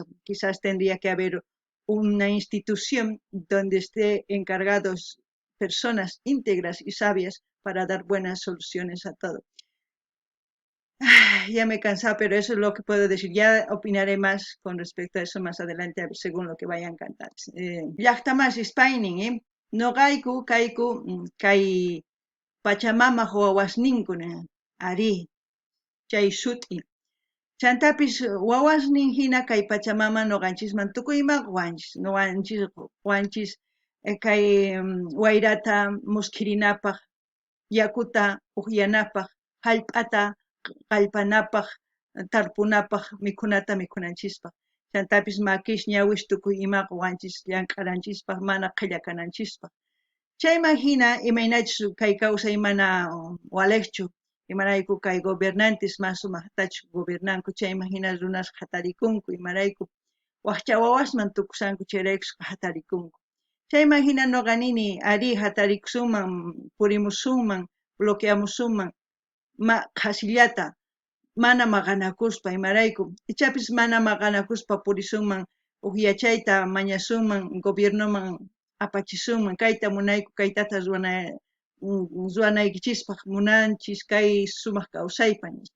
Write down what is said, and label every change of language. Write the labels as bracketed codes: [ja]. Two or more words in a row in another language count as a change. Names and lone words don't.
[es] Quizás tendría que haber una institución donde esté encargados personas íntegras y sabias para dar buenas soluciones a todo. Ya me he cansado, pero eso es lo que puedo decir. Ya opinaré más con respecto a eso más adelante, según lo que vayan a cantar. [qu] Llaqta más Spaining, no kaiku kai Pachamama wawasninkuna ari chay shuti. Chantapis wawasnin hina kay Pachamama noqanchisman tukuyman wanchis kay wayrata muskirinapaq, yakuta uqyanapaq, hallp'ata qallpanapaq, tarpunapaq mikhunata mikhunanchispaq. Chantapis makish ñawish tukuy imaqa wanchis llank'aranchispaq mana qilla kananchispaq. Chayman hina imaynachus kay kawsay mana waleqchu, imarayku kay gobernantes más sumaqtachu gobernanku, chayman hina runas hatarikunku, imarayku waqcha wawasman tukusanku chayraykus hatarikunku. Chayman hina noqa nini ari hatarikusumman, purimusunman, bloqueamusunman, qhasillata mana maqanakuspa imarayku, ichapis mana maqanakuspa purisunman, uqyachayta mañasunman, gobiernoman apachisunman, kayta munayku, kaytata ruwanaykichispaq munanchis kay sumaq kawsaypa nispa.